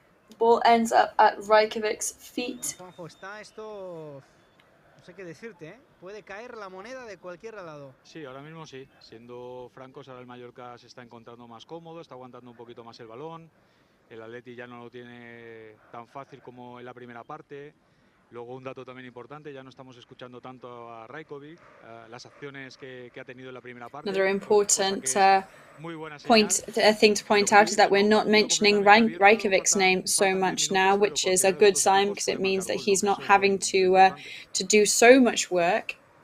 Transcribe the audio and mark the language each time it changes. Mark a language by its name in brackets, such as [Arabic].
[English] The ball ends up at Rajkovic's feet. [Spanish] Juanjo, está esto, no sé qué decirte, ¿eh? Puede caer la moneda de cualquier lado. Sí, ahora mismo sí. Siendo francos, ahora el Mallorca se está encontrando más cómodo, está aguantando un poquito más el balón. El Atleti ya no lo tiene tan fácil como en la primera parte. Luego un dato también importante, ya no estamos escuchando tanto a Rajkovic, las acciones que ha tenido en la primera parte. [English] Another important thing to point out is that we're not mentioning Rajkovic's name so much now, which is a good sign because it means that he's not having to do so much work.